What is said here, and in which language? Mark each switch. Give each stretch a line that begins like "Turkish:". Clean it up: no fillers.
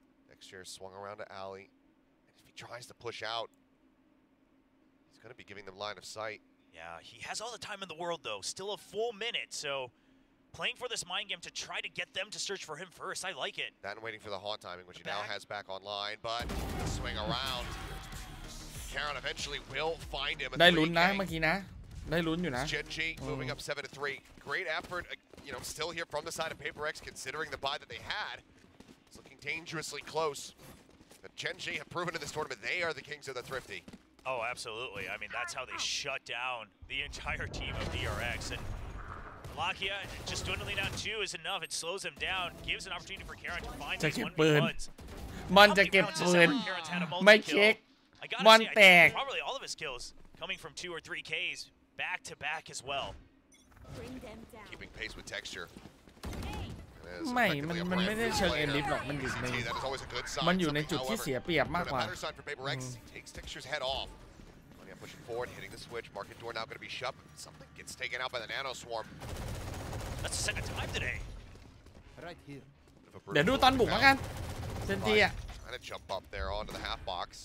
English: Texture swung around to alley. And if he tries to push out, he's going to be giving them line of sight. Yeah, he has all the time in the world, though. Still a full minute, so playing for this mind game to try to get them to search for him first. I like it. That and waiting for the haunt timing, which he now has back online, but swing around. Caron eventually will find him.
Thai: ได้ลุ้นนะเมื่อกี้นะได้ลุ้นอยู่นะ
English: Gen.G moving up 7-3. Great effort, you know, still here from the side of PaperX, considering the buy that they had. It's looking dangerously close. But Gen.G have proven in this tournament they are the kings of the thrifty. Oh, absolutely. I mean, that's how they shut down the entire team of PRX. And Lakia just dwindling down 2 is enough. It slows him down, gives an opportunity for Caron to find these 1v1s.
Thai: มันจะเก็บปืนไม่เช็ค
English: I gotta say, I think probably all of his kills coming from 2 or 3 Ks back to back as well. Keeping pace with texture.
Thai: ไม่มันไม่ได้เชิงเอ็นลิฟหรอกมันอยู่ในมันอยู่ในจุดที่เสียเปรียบมากกว่า
English: Takes texture's head off. Pushing forward, hitting the switch. Market door now going to be shut. Something gets taken out by the nano swarm. That's the second time today. Right here.
Thai: เดี๋ยวดูตอนบุกแล้วกันเซนจีอ่ะ
English: Trying to jump up there onto the half box.